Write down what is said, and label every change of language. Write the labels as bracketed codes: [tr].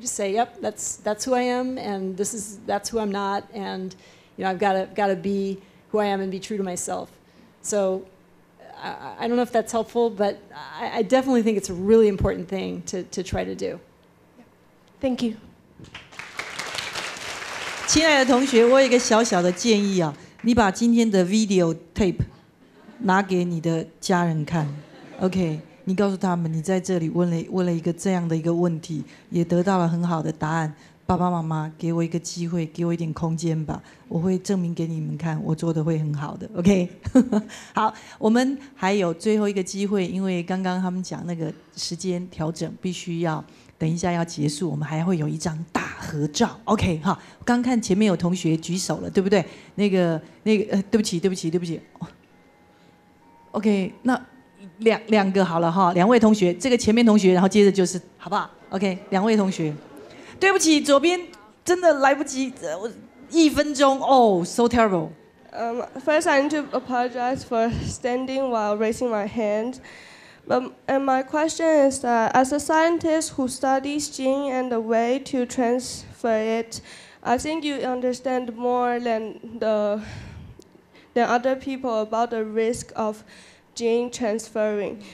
[en] Just say, yep, that's who I am, and that's who I'm not, and I've got to be who I am and be true to myself. So I don't know if that's helpful, but I definitely think it's a really important thing to try to do. Thank you. [zh] 亲爱的同学，我有一个小小的建议啊，你把今天的 [en] video tape [zh] 拿给你的家人看 ，OK？你告诉他们，你在这里问了一个这样的一个问题，也得到了很好的答案。爸爸妈妈，给我一个机会，给我一点空间吧，我会证明给你们看，我做的会很好的 ，OK？好，我们还有最后一个机会，因为刚刚他们讲那个时间调整，必须要等一下要结束，我们还会有一张大合照 ，OK？哈，刚看前面有同学举手了，对不对？那个，对不起 ，OK？那两个好了哈，两位同学，这个前面同学，然后接着就是好不好 ？OK？ 两位同学。对不起，左边真的来不及，1分钟哦 ， [en] so terrible. First, I need to apologize for standing while raising my hand. And my question is that, as a scientist who studies gene and the way to transfer it, I think you understand more than other people about the risk of gene transferring.